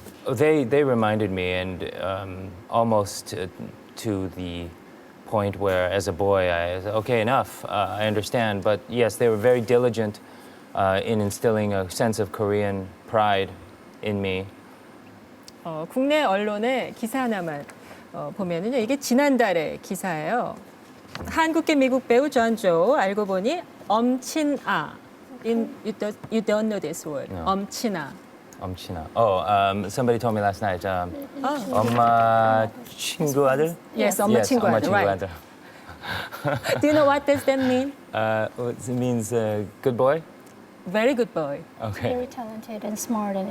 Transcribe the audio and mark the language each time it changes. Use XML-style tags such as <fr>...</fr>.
<en>They reminded me, and almost to the point where, as a boy, I said, okay, enough, I understand. But yes, they were very diligent in instilling a sense of Korean pride in me.</en> <ko>국내 언론의 기사 하나만 보면은요, 이게 지난달의 기사예요. 한국계 미국 배우 전조 알고 보니 엄친아.</ko> <en>You don't know this word. No.</en> <ko>엄친아. 엄친아.</ko> <en>Somebody told me last night.</en> <ko>엄마 친구 아들? Yes, 엄마 친구 엄마 아들. 친구</ko> <en>Right.</en> <ko>아들.</ko> <en>Do you know what does that mean? It means good boy. Very good boy. Okay. Very talented and smart and</en>